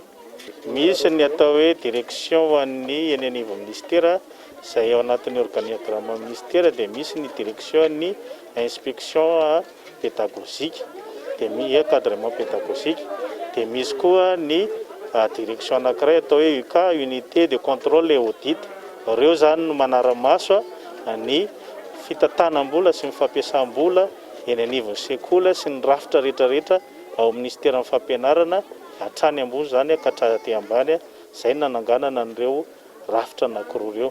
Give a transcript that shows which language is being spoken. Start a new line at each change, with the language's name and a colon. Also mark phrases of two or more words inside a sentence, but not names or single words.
Malagasy: Misy ny atao hoe direction ho an'ny eny anivon'ny ministera izay ao anatin'ny organigramme ministera, dia misy ny direction ny
French: inspection pédagogique,
Malagasy: dia misy
French: encadrement pédagogique,
Malagasy: dia misy koa ny direction anankiray atao hoe UK,
French: unité de contrôle et audit.
Malagasy: Ireo zany no manara-maso ny fitantanam-bola sy ny fampiasam-bola eny anivon'ny sekoly sy ny rafitra rehetrarehetra ao ministeran'ny fampianarana hatrany ambony zany ka hatraty ambany, izay nananganana an'ireo rafitra anankiroa ireo.